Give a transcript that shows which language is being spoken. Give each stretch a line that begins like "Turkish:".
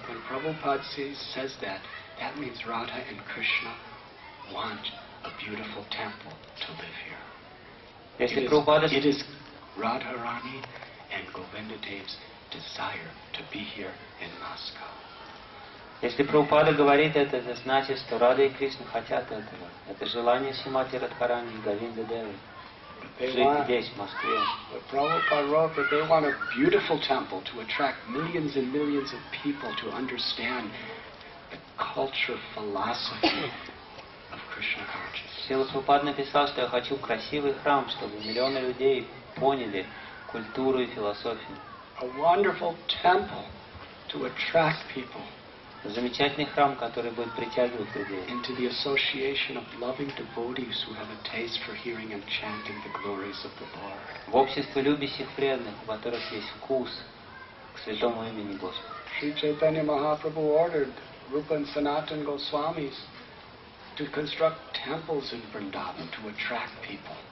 English: When Prabhupada says that, that means Radha and Krishna want a beautiful temple to live here.
Russian: Если Прабхупада...
English: It is Radharani and Govinda Dev's desire to be here in Moscow.
Russian: Если Прабхупада говорит это значит, что Рада и Кришна хотят этого. Это желание Шримати Радхарани и Говинды Девы. Жить здесь, в Москве.
English: Prabhupada wrote that they want a beautiful temple to attract millions and millions of people to understand the culture, philosophy of Krishna consciousness.
Russian: Шрила Прабхупада написал, что я хочу красивый храм, чтобы миллионы людей поняли культуру и философию.
English: A wonderful temple to attract people.
Russian: Замечательный храм, который будет притягивать людей.
English: Into the association of loving devotees who have a taste for hearing and chanting the glories of the Lord.
Russian: В общество любящих преданных, у которых есть вкус к святому имени Господа.
English: Sri Chaitanya Mahaprabhu ordered Rupa and Sanatana Goswamis to construct temples in Vrindavan to attract people.